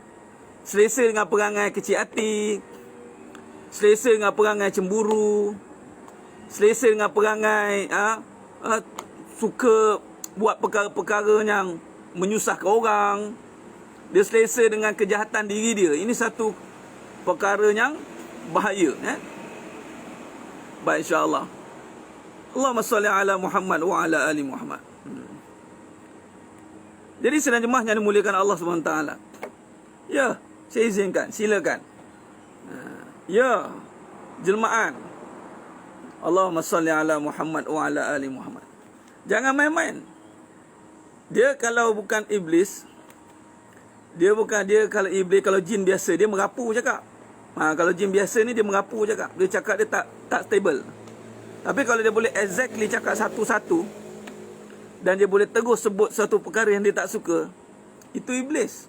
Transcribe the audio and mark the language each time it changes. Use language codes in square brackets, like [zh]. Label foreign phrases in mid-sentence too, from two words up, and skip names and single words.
[ms] Selesa dengan perangai kecil hati, selesa dengan perangai cemburu, selesa dengan perangai suka buat perkara-perkara yang menyusahkan orang. Dia selesa dengan kejahatan diri dia. Ini satu perkara yang bahaya. Baik, [ar] إن شاء الله. اللهم صل على محمد وعلى آل محمد. [ms] Jadi sedang jemaah yang dimuliakan Allah SWT. Ya, saya izinkan, silakan. Ya, jelmaan. [ar] اللهم صل على محمد وعلى آل محمد. [ms] Jangan main-main. Dia kalau bukan iblis, kalau iblis, kalau jin biasa, dia merapu cakap. Kalau jin biasa ni dia merapu cakap. Dia cakap dia tak stable. Tapi kalau dia boleh exactly cakap satu-satu, dan dia boleh terus sebut satu perkara yang dia tak suka, itu iblis.